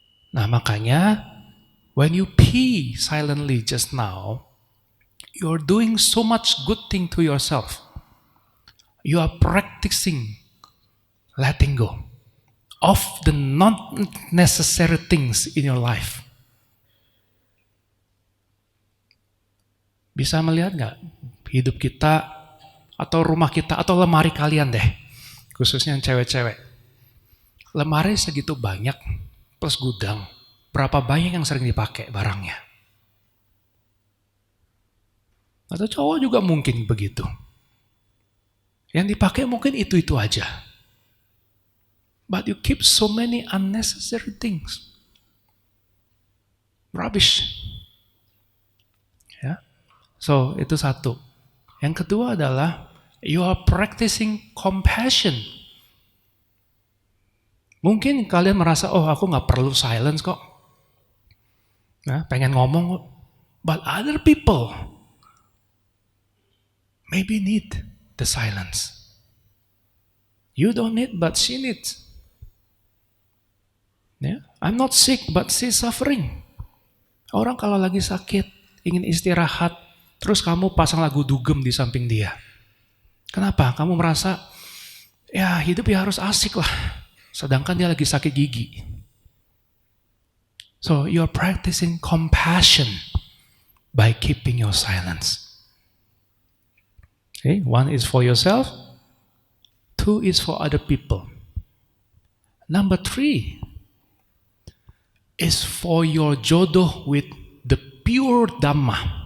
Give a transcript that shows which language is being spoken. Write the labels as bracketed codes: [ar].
[id] Nah makanya, [en] when you pee silently just now, you're doing so much good thing to yourself. You are practicing letting go of the not necessary things in your life. [id] Bisa melihat gak hidup kita atau rumah kita atau lemari kalian deh, khususnya yang cewek-cewek. Lemari segitu banyak plus gudang, berapa banyak yang sering dipakai barangnya? Atau cowok juga mungkin begitu. Yang dipakai mungkin itu-itu aja. [en] But you keep so many unnecessary things. Rubbish. [id] Ya. So, itu satu. Yang kedua adalah [en] you are practicing compassion. [id] Mungkin kalian merasa, oh aku gak perlu silence kok. Nah, pengen ngomong kok. [en] But other people maybe need the silence. You don't need, but she needs. Yeah? I'm not sick, but she's suffering. [id] Orang kalau lagi sakit, ingin istirahat, terus kamu pasang lagu dugem di samping dia. Kenapa? Kamu merasa, ya hidup ya harus asik lah. Sedangkan dia lagi sakit gigi. [en] So you're practicing compassion by keeping your silence. Okay, one is for yourself, two is for other people. Number three is for your jodoh with the pure Dhamma.